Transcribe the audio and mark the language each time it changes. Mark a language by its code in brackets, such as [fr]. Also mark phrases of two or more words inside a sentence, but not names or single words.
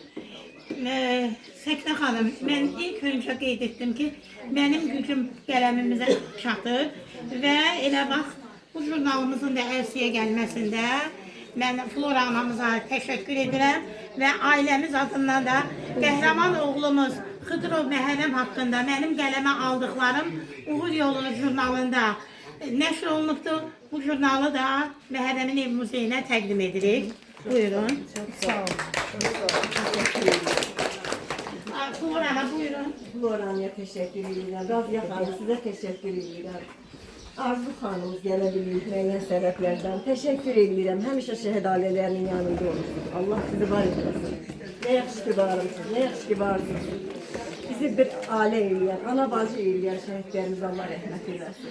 [az] Səkinə xanım, mən ilk öncə qeyd etdim ki, mənim gücüm qələmimizə çatır və elə bax, bu jurnalımızın da əlsiyə gəlməsində mən Flora anamıza təşəkkür edirəm və ailəmiz adından da qəhrəman oğlumuz Xıdırov Məhərrəm haqqında mənim qələmə aldıqlarım Uğur Yolu jurnalında nəşr olunubdur. Bu jurnalı da Məhərrəmin ev muzeyinə təqdim edirik. Buyurun. [tr] Çok sağ olun. [az] Flora ana buyurun. [tr] Flora'ya teşekkür ederim. Razıya xanım sizə teşekkür ederim. [az] Arzu xanımız gələ bilir müəyyən səbəblərdən. Təşəkkür edirəm. Həmişə şəhid ailələrinin yanında olursunuz. Allah sizi var etsin. Nə yaxşı ki varsınız, nə yaxşı ki varsınız. Bizi bir ailə eləyən, ana bacı eləyən şəhidlərimiz Allah rəhmət eləsin.